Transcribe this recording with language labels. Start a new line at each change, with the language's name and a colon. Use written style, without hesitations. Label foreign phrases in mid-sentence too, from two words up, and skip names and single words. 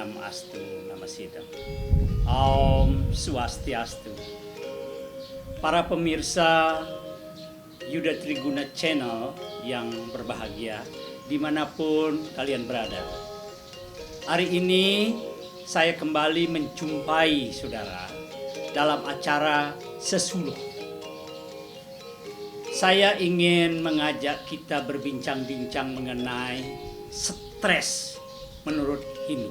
Indonesian: Swastiastu, nama sidang. Om Swastiastu. Para pemirsa Yuda Triguna Channel yang berbahagia dimanapun kalian berada. Hari ini saya kembali menjumpai saudara dalam acara Sesuluh. Saya ingin mengajak kita berbincang-bincang mengenai stres menurut Hindu.